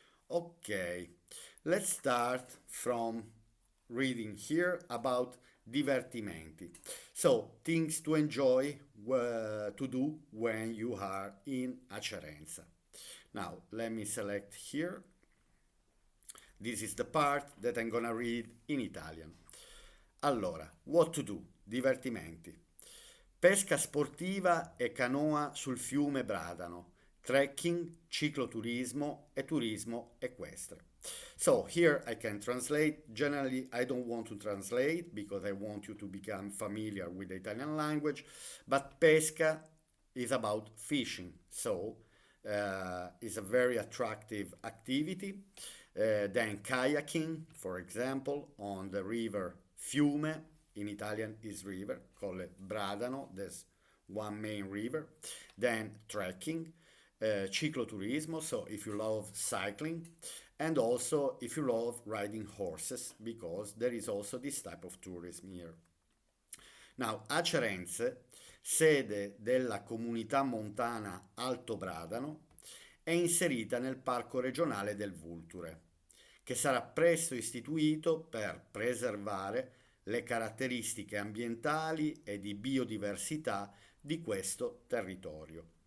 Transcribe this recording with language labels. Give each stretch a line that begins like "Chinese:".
English: Ok, let's start from reading here about divertimenti. So, things to enjoy to do when you are in Acerenza. Now, let me select here. This is the part that I'm gonna read in Italian. Allora, what to do? Divertimenti.
Italian: Pesca sportiva e canoa sul fiume Bradano, trekking, cicloturismo e turismo equestre.
English: So here I can translate. Generally, I don't want to translate because I want you to become familiar with the Italian language, but pesca is about fishing, so it's a very attractive activity. Then kayaking, for example, on the river Fiume, in Italian is river, called Bradano, there's one main river. Then trekking, cicloturismo, so if you love cycling, and also if you love riding horses, because there is also this type of tourism here.
Italian: Now, Acerenze, sede della comunità montana Alto Bradano, è inserita nel parco regionale del Vulture, che sarà presto istituito per preservare le caratteristiche ambientali e di biodiversità di questo territorio.